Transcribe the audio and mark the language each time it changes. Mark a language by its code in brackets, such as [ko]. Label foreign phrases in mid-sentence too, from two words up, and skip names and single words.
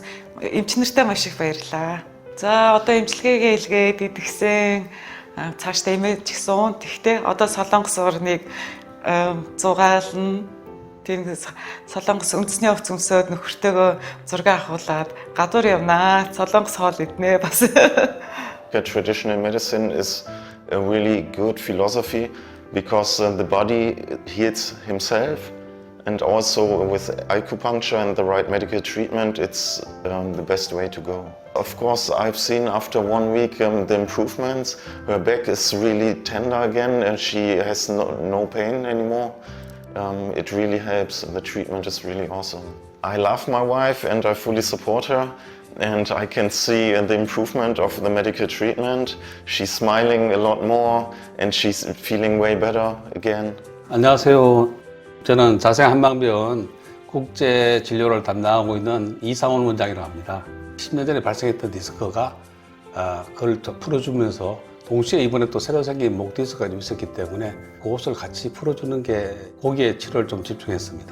[mn] Эмч нартай маш их баярлаа. За одоо эмчилгээгээ хийлгээд идэгсэн цаашдаа эмээж гисэн уун тэгтээ одоо Солонгос орныг зугаална. Тийм Солонгос үндэсний хувцас өмсөөд нөхөртөөгөө зураг авахуулаад гадуур явнаа. Солонгос хоол иднэ бас. [en] Traditional medicine is a really good philosophy because the body heals himself, and also with acupuncture and the right medical treatment it's the best way to go. Of course, I've seen after 1 week the improvements. Her back is really tender again and she has no pain anymore. It really helps. The treatment is really awesome. I love my wife and I fully support her. And I can see the improvement of the medical treatment. She's smiling a lot more and she's feeling way better again. [ko] 안녕하세요. 저는 자생한방병원 국제 진료를 담당하고 있는 이상훈 원장이라고 합니다. 10년 전에 발생했던 디스크가 그걸 풀어주면서 동시에 이번에 또 새로 생긴 목 디스크가 좀 있었기 때문에 그것을 같이 풀어주는 게 거기에 치료를 좀 집중했습니다.